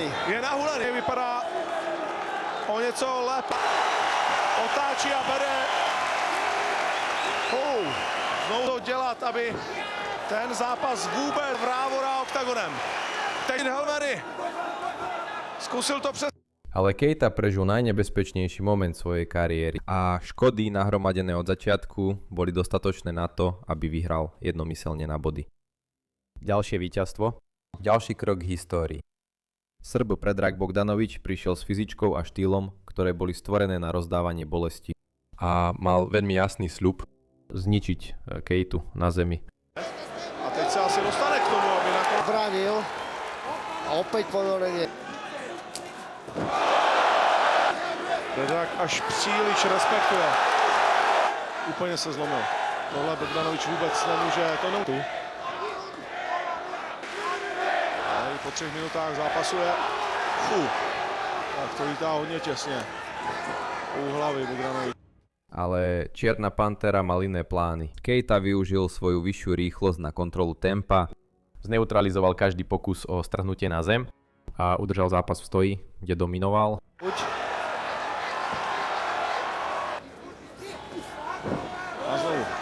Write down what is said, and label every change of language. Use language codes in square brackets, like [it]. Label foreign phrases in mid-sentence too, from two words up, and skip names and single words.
[cs] Je nahulený, vypadá o něco lépe. Otáčí a bere. Znovu to dělat, aby ten zápas vůbec vrávorá oktagonem. Teď Helmery zkusil to přes... [sk] Ale Keita prežil najnebezpečnejší moment svojej kariéry a škody nahromadené od začiatku boli dostatočné na to, aby vyhral jednomyselne na body. Ďalšie víťazstvo. Ďalší krok k histórii. Srb Predrag Bogdanović prišiel s fyzičkou a štýlom, ktoré boli stvorené na rozdávanie bolesti. A mal veľmi jasný sľub zničiť Keitu na zemi. [cs] A teď se asi dostane k tomu, aby nakonec... [sk] Bránil. A opäť ponorenie. [cs] Predrag až příliš respektuje. Úplně se zlomil. Tohle Bogdanović vůbec nemůže, to nemůže. Ale po 3 minutách zápasu je... Tak to lítá hodně těsně. U hlavy Bogdanović. [sk] Ale Čierna Pantera mal iné plány. Keita využil svoju vyššiu rýchlosť na kontrolu tempa, zneutralizoval každý pokus o strhnutie na zem a udržal zápas v stoji, kde dominoval. A znovu.